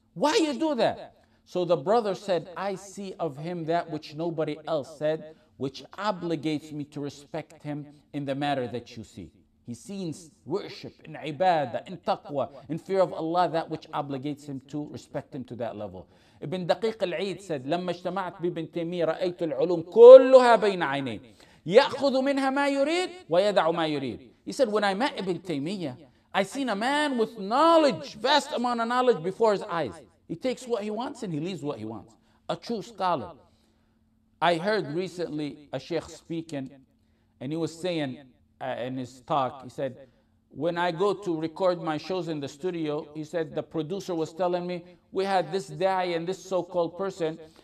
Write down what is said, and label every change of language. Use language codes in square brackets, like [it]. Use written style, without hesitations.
[en] Why you do that? So the brother said, I see of him that which nobody else said, which obligates me to respect him in the matter that you see. He sees worship in ibadah, in taqwa, in fear of Allah, that which obligates him to respect him to that level. [ar] Ibn Daqiq al-Eid [en] said, [ar] لما اجتمعت بابن تيمية رأيت العلوم كلها بين عينيه يأخذ منها ما يريد ويدع ما يريد. [en] He said, when I met Ibn Taymiyyah, I seen a man with knowledge, vast amount of knowledge before his eyes. He takes what he wants and he leaves what he wants. A true scholar. I heard recently a Shaykh speaking, and he was saying in his talk, he said, when I go to record my shows in the studio, he said the producer was telling me, we had this da'i and this so-called person.